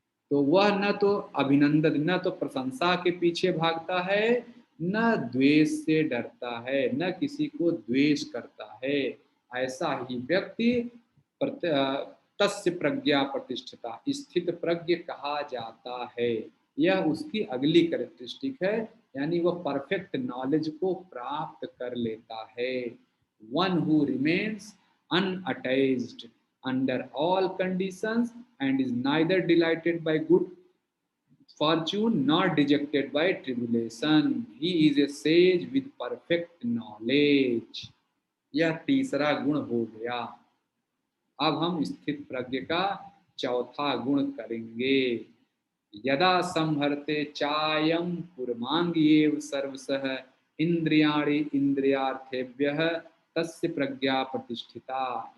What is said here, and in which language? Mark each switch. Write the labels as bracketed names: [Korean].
[Hindi] तो वह न तो अभिनंदन, न तो प्रशंसा के पीछे भागता है, न द्वेष से डरता है, न किसी को द्वेष करता है। ऐसा ही व्यक्ति [Sanskrit] तस्य प्रज्ञा प्रतिष्ठिता, [Hindi] स्थित प्रज्ञ कहा जाता है। यह उसकी अगली कैरेक्टरिस्टिक है, यानी वह परफेक्ट नॉलेज को प्राप्त कर लेता है। [English] One who remains unattached under all conditions and is neither delighted by good fortune nor dejected by tribulation. He is a sage with perfect knowledge. [Hindi] यह तीसरा गुण हो गया। अब हम स्थित प्रज्ञ का चौथा गुण करेंगे। [Sanskrit] यदा संहरते चायम पुरमांगीव सर्वसः इंद्रियाणि इंद्रियार्थेभ्यः तस्य प्रज्ञा प्रतिष्ठिता।